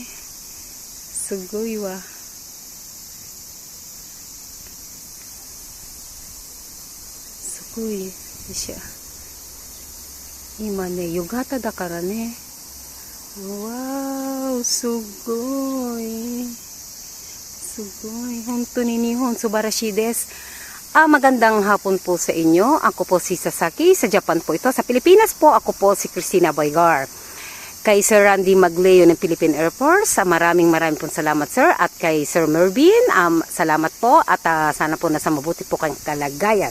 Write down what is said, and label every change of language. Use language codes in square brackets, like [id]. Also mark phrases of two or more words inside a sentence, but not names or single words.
[ja] すごいわ。すごい。よいしょ。今ね、夕方だからね。Wow, すごい。本当に日本素晴らしいです。 [tl] Magandang hapon po sa inyo. Ako po si Sasaki. Sa Japan po ito. Sa Pilipinas po, ako po si Christina Boygar. Kay Sir Randy Magleo ng Philippine Air Force, maraming pong salamat, sir. At kay Sir Mervin, salamat po. At sana po nasa mabuti po kayong kalagayan.